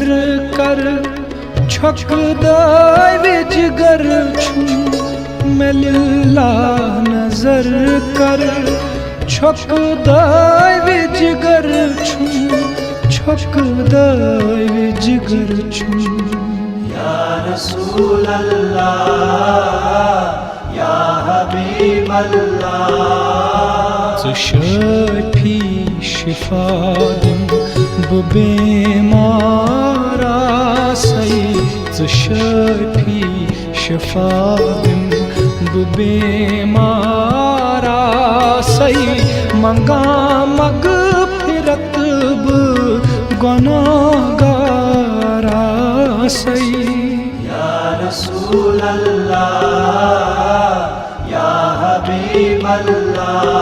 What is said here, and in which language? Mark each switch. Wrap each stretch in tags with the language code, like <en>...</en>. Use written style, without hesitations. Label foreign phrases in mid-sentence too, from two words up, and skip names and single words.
<ks>کر چھک دائے جگر چھوں میں للہ نظر کر چھک دائے جگر چھوں چھک دائے جگر چھوں</ks> <ar>یا رسول اللہ یا حبیب اللہ</ar> <ks>ژٕ شافی شفا دِم بہٕ بیمار آسَے ژٕ شافی شفا دِم بہٕ بیمار آسَے منگا مغفرت بہٕ گناہگار آسَے</ks> <ar>یا رسول اللہ یا حبیب اللہ</ar>